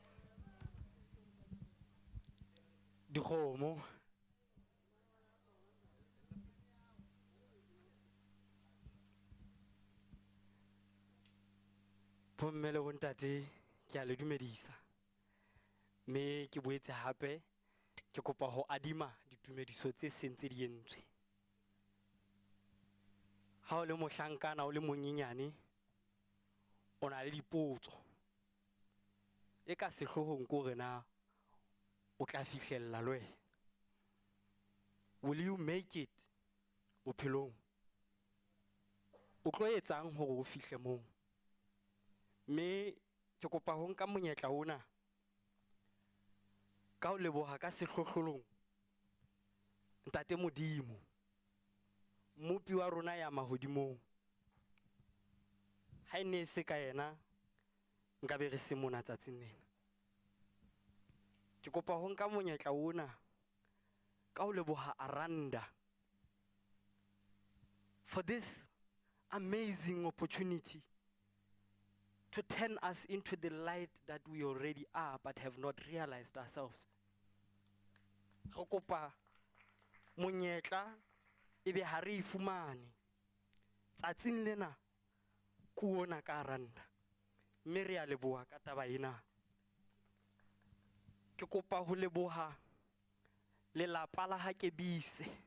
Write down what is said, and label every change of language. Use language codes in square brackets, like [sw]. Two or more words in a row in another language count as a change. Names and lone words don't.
[st] dikgomo bomme le bontate ke a le dumedisa mme ke boetse hape ke kopa ho adima ditumediso tse sentse di entswe ha o le mohlankana o le monyenyane o na le dipotso e ka sehlohong ko rena o tla fihlella le wena [en] will you make it [st] bophelong o tlo etsang hore o fihle moo mme ke kopa ho nka monyetla ona ka o leboha ka sehlohlolong ntate Modimo mopi wa rona ya mahodimong ha ene se ka yena nka be re se mona tsatsing lena ke kopa ho nka monyetla ona ka o leboha Aranda [en] for this amazing opportunity to turn us into the light that we already are but have not realized ourselves. [st] Re kopa monyetla ebe ha re ifumane tsatsing lena kuona ka Aranda mme re a leboha ka taba ena ke kopa ho leboha lelapa la Hakebise